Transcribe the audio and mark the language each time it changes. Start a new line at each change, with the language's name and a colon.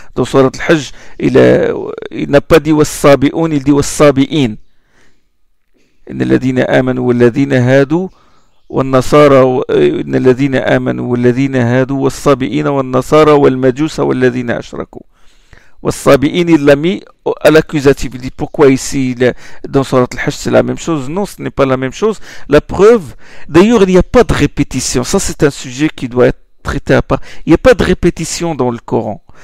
French: Dans Surat al-Hajj, il n'a pas dit والصابئون, il dit والصابئين.
Arabic: إن الذين آمنوا والذين هادوا والنصارى إن الذين آمنوا والذين هادوا والصابئين والنصارى والمجوس والذين أشركوا.
French: والصابئين, il l'a mis à l'accusatif. Il dit pourquoi ici dans Surat al-Hajj c'est la même chose? Non, ce n'est pas la même chose. La preuve, d'ailleurs il n'y a pas de répétition. Ça c'est un sujet qui doit être traité à part. Il n'y a pas de répétition dans le Coran.